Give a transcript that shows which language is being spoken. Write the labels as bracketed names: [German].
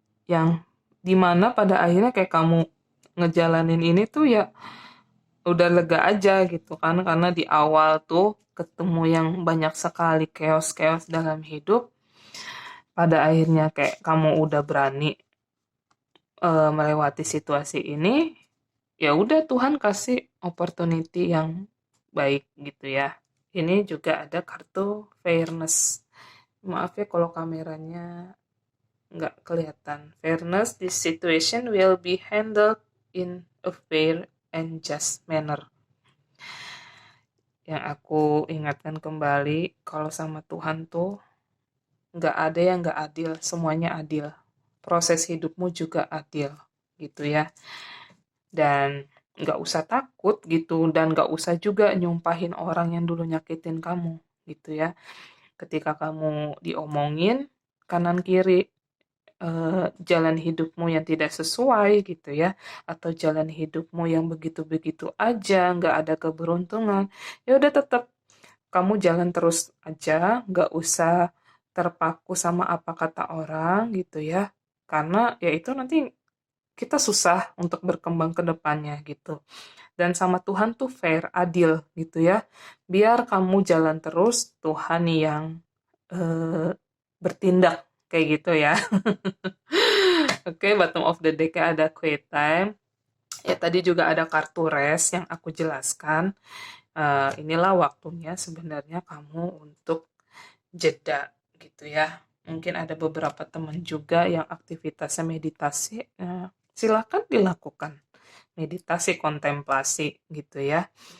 [Indonesian] Yang dimana pada akhirnya kayak kamu ngejalanin ini tuh ya udah lega aja gitu kan, karena di awal tuh ketemu yang banyak sekali chaos-chaos dalam hidup, pada akhirnya kayak kamu udah berani melewati situasi ini, ya udah Tuhan kasih opportunity yang baik gitu ya. Ini juga ada kartu fairness. Maaf ya kalau kameranya nggak kelihatan. [English] Fairness, this situation will be handled in a fair and just manner. [Indonesian] Yang aku ingatkan kembali, kalau sama Tuhan tuh nggak ada yang nggak adil, semuanya adil. Proses hidupmu juga adil, gitu ya. Dan nggak usah takut gitu, dan nggak usah juga nyumpahin orang yang dulu nyakitin kamu, gitu ya. Ketika kamu diomongin kanan kiri, jalan hidupmu yang tidak sesuai gitu ya, atau jalan hidupmu yang begitu-begitu aja, nggak ada keberuntungan, ya udah tetap kamu jalan terus aja, nggak usah terpaku sama apa kata orang gitu ya, karena ya itu nanti kita susah untuk berkembang ke depannya gitu. Dan sama Tuhan tuh fair, adil gitu ya. Biar kamu jalan terus, Tuhan yang bertindak kayak gitu ya. Oke, [English] bottom of the deck [Indonesian] ada quiet time. Ya tadi juga ada kartu rest yang aku jelaskan. Inilah waktunya sebenarnya kamu untuk jeda gitu ya. Mungkin ada beberapa teman juga yang aktivitasnya meditasi. Silakan dilakukan. Meditasi, kontemplasi gitu ya.